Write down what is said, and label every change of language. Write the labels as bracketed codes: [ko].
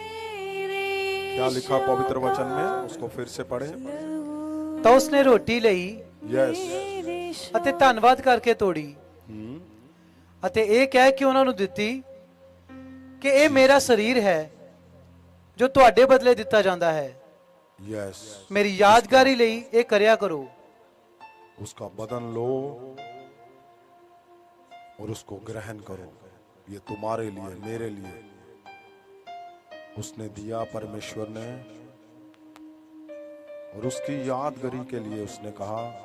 [hi] क्या लिखा पवित्र वचन में, उसको फिर से पढ़े। [pa] ਤਾਂ ਉਸਨੇ ਰੋਟੀ ਲਈ [en] Yes. [pa] ਅਤੇ ਧੰਨਵਾਦ ਕਰਕੇ ਤੋੜੀ ਅਤੇ ਇਹ ਕਹਿ ਕੇ ਉਹਨਾਂ ਨੂੰ ਦਿੱਤੀ ਕਿ ਇਹ ਮੇਰਾ ਸਰੀਰ ਹੈ ਜੋ ਤੁਹਾਡੇ ਬਦਲੇ ਦਿੱਤਾ ਜਾਂਦਾ ਹੈ। [en] Yes. [pa] ਮੇਰੀ ਯਾਦਗਾਰੀ ਲਈ ਇਹ ਕਰਿਆ ਕਰੋ। [hi] उसका बदन लो और उसको ग्रहण करो, ये तुम्हारे लिए मेरे लिए उसने दिया परमेश्वर ने, और उसकी यादगारी के लिए उसने कहा।